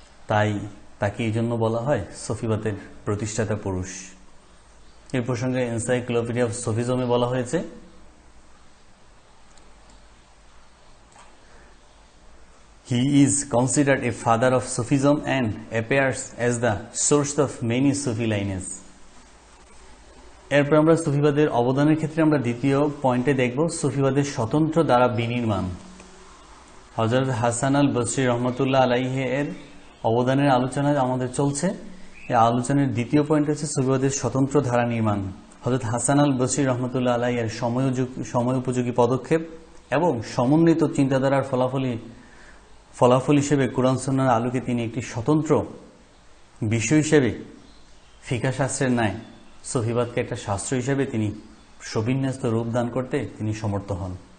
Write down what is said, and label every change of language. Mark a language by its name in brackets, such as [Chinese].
[Bangla] তাই তাকে এই জন্য বলা হয় সুফিবাদের প্রতিষ্ঠাতা পুরুষ। এই প্রসঙ্গে এনসাইক্লোপিডিয়া অফ সুফিজমে বলা হয়েছে, [English] He is considered a father of Sufism and appears as the source of many Sufi lineages. [Bangla] এরপর আমরা সুফিবাদের অবদানের ক্ষেত্রে আমরা দ্বিতীয় পয়েন্টে দেখব সুফিবাদের স্বতন্ত্র দ্বারা বিনির্মাণ। হযরত হাসান আল বসরি রহমতুল্লাহ আলাইহি এর অবদানের আলোচনা আমাদের চলছে। এই আলোচনার দ্বিতীয় পয়েন্ট হচ্ছে সুফিবাদের স্বতন্ত্র ধারা নির্মাণ। হযরত হাসান আল বসরি রহমতুল্লাহ আলাইহি এর সময় উপযোগী পদক্ষেপ এবং সমন্বিত চিন্তাধারার ফলাফল হিসেবে কুরআন সুন্নাহর আলোকে তিনি একটি স্বতন্ত্র বিষয় হিসেবে ফিকহ শাস্ত্রের ন্যায় সুফিবাদকে একটা শাস্ত্র হিসেবে তিনি সুবিন্যস্ত রূপ দান করতে তিনি সমর্থ হন।